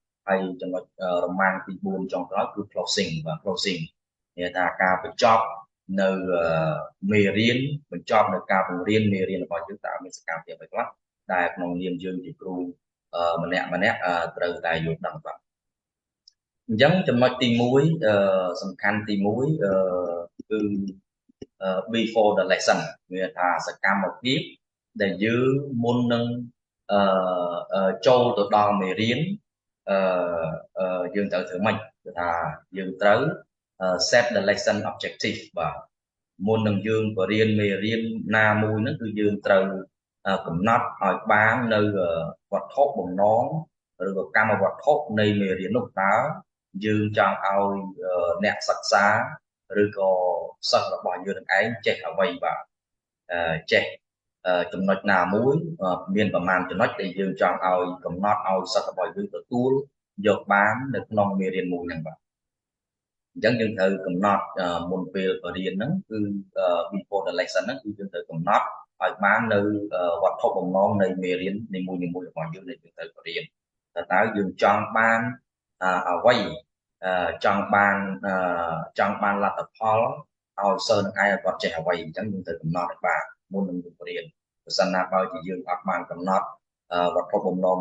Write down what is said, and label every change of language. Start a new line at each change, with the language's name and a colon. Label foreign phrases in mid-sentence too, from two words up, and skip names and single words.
Khmer: ហើយចំណុចរមាំងទី4ចុងក្រោយគឺ
English: closing បាទ closing
Khmer: មានថាការបញ្ចប់នៅមេរៀនបញ្ច ប់នៅការបង្រៀនមេរៀនរបស់យើងតើមានសកម្មភាពអ្វីខ្លះដែលក្នុងនាមយើងជាគ្រូម្នាក់ត្រូវតែយល់ដឹងបាទអញ្ចឹងចំណុចទី1សំខាន់ទី1គឺ
English: before the lesson
Khmer: មានថាសកម្មភាពដែលយើងមុននឹងចូលទៅដល់មេរៀនយើងត្រូវធ្វើម៉េចគឺថាយើងត្រូវ
English: set the lesson objective
Khmer: បាទមុននឹងយើងបរៀនមេរៀនណាមួយហ្នឹងគឺយើងត្រូវកំណត់ឲ្យបាននៅវត្ថុបំណងឬក៏កម្មវត្ថុនៃមេរៀននោះតើយើងចង់ឲ្យអ្នកសិក្សាឬក៏សិស្សរបស់យើងនឹងឯងចេះអ្វីបាទចេះចំណុចណា មួយមានប្រមាណចំណុចដែលយើងចង់ឲ្យកំណត់ឲ្យសិស្សរបស់យើងទទួលយកបាននៅក្នុងមេរៀនមួយហ្នឹងបាទអញ្ចឹងយើងត្រូវកំណត់មុនពេលបរៀនហ្នឹងគឺ
English: before the lesson
Khmer: ហ្នឹងគឺយើងត្រូវកំណត់ ឲ្យបាននៅវត្ថុបំណងនៃមេរៀននីមួយៗរបស់យើងដែលយើងត្រូវបរៀនតើយើងចង់បានអ្វីចង់បានលទ្ធផលឲ្យសិស្សនឹងឯងគាត់ ចេះអ្វីអញ្ចឹងយើងត្រូវកំណត់ឲ្យបានមុននឹងយើងបរៀនបើសិនណាបើជាយើងអត់បានកំណត់វត្ថុបំណង